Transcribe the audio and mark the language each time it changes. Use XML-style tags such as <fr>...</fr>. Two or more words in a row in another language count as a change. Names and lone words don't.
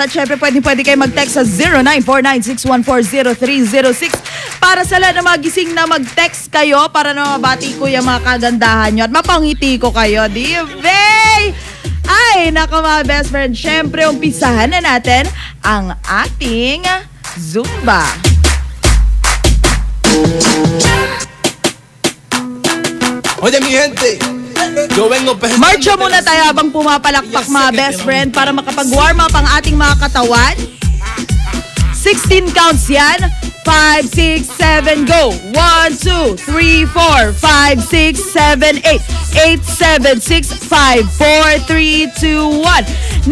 <tl>At syempre pwede kayo mag-text sa 0949-614-0306 para sa lahat na magising na mag-text kayo para na mabati ko yung mga kagandahan nyo at mapangiti ko kayo, di ba? Ay, nako mga best friend, syempre umpisahan na natin ang ating Zumba.</tl> <es>Oye mi gente,</es> <tl>marcha muna tayo habang pumapalakpak mga best friend para makapag-</tl> <en>warm up</en> <tl>ang ating mga katawan. 16 counts yan. 5, 6, 7, go! 1, 2, 3, 4, 5, 6, 7, 8, 8, 7, 6, 5, 4, 3, 2, 1.</tl>